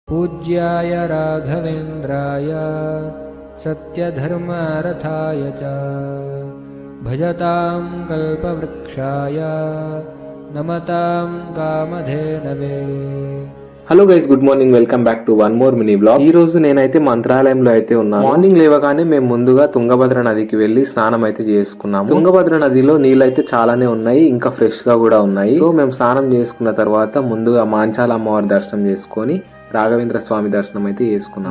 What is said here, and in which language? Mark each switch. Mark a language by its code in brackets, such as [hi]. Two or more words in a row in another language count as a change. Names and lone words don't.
[sa] पूज्याय राघवेन्द्राय सत्यधर्मरथाय च भजतां कल्पवृक्षाय नमतां कामधेनवे। [en] Hello guys, good morning. Welcome back to one more mini blog. [te] ఈ రోజు నేనైతే మంత్రాలయంలో అయితే ఉన్నాను. మార్నింగ్ లేవగానే మేము ముందుగా తుంగభద్ర నదికి వెళ్లి స్నానం అయితే చేసుకున్నాము. తుంగభద్ర నదిలో నీళ్ళు అయితే చాలానే ఉన్నాయి, ఇంకా ఫ్రెష్ గా కూడా ఉన్నాయి. సో మేము స్నానం చేసుకున్న తర్వాత ముందుగా మాంచాల అమ్మవారి దర్శనం చేసుకొని రాఘవేంద్ర స్వామి దర్శనం అయితే చేసుకున్నాం.